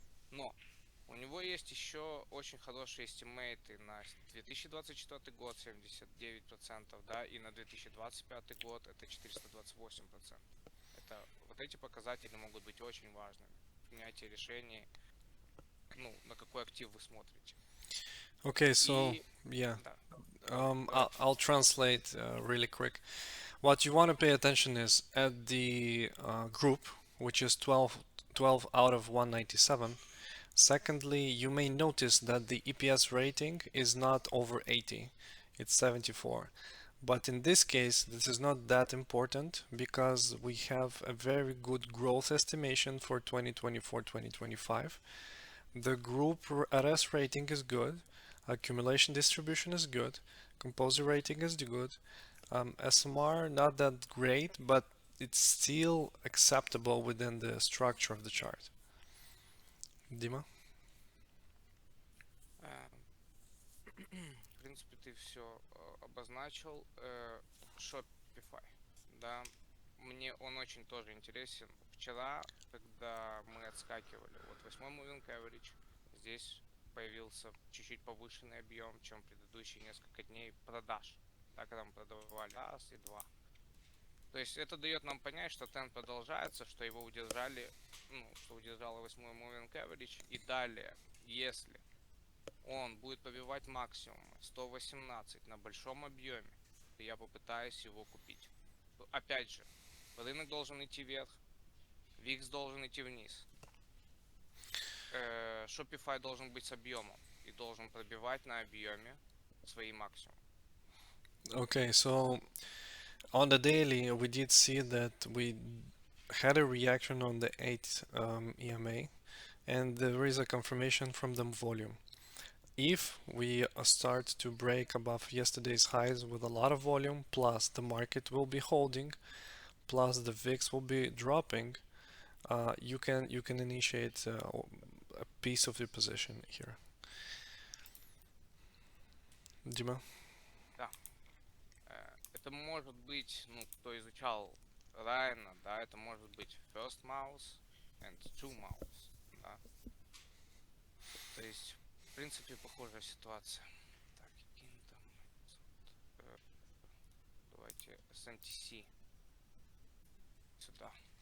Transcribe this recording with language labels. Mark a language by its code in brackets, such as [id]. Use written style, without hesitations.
[ru] Но у него есть еще очень хорошие эстимейты на 2024 год 79%, да, и на 2025 год это 428%. Это, вот эти показатели могут быть очень важными в принятии решений, ну, на какой актив вы смотрите. [en] Okay, so [ru] И, [en] yeah, [ru] да, давай. [en] I'll translate really quick. What you want to pay attention is at the group, which is 12 out of 197. Secondly, you may notice that the EPS rating is not over 80, it's 74. But in this case, this is not that important because we have a very good growth estimation for 2024-2025. The group RS rating is good, accumulation distribution is good, composer rating is good, SMR not that great, but it's still acceptable within the structure of the chart. Dima? [ru] В принципе, ты все обозначил. Shopify, да, мне он очень тоже интересен. Вчера, когда мы отскакивали от 8 moving average, здесь появился чуть-чуть повышенный объем, чем предыдущие несколько дней продаж, да, когда мы продавали раз и два. То есть это дает нам понять, что тренд продолжается, что его удержали, ну, что удержало 8 moving average, и далее, если он будет пробивать максимум 118 на большом объеме, то я попытаюсь его купить. Опять же, рынок должен идти вверх, VIX должен идти вниз, Shopify должен быть с объемом и должен пробивать на объеме свои максимумы. [en] Okay, so on the daily, we did see that we had a reaction on the 8 EMA, and there is a confirmation from the volume. If we start to break above yesterday's highs with a lot of volume, plus the market will be holding, plus the VIX will be dropping, you can initiate a piece of your position here. Dima? [ru] Да. Это может быть, ну, кто изучал Райана, да, это может быть [en] first mouse and two mouse, [ru] да. То есть, в принципе, похожая ситуация. Так, каким там, давайте SMTC сюда.